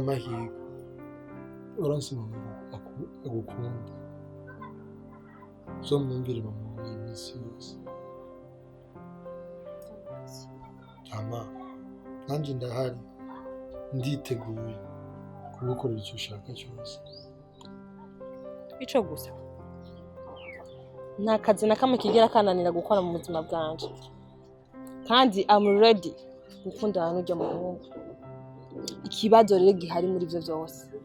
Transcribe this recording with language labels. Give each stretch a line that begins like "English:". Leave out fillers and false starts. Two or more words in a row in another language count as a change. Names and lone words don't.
Rundi: Ariko wagize amahirwe uransima agukunda uzomwumvire mama iminsi yose ama nanjye ndahari nditeguye kugukorera icyo ushaka cyose. Ico gusa nta kazi na kamwe kigera kananira gukora mu buzima bwanje, kandi
English: I'm ready
Rundi: gukundana n'ujya muhungu. Ikibazo rero gihari muri ivyo vyose.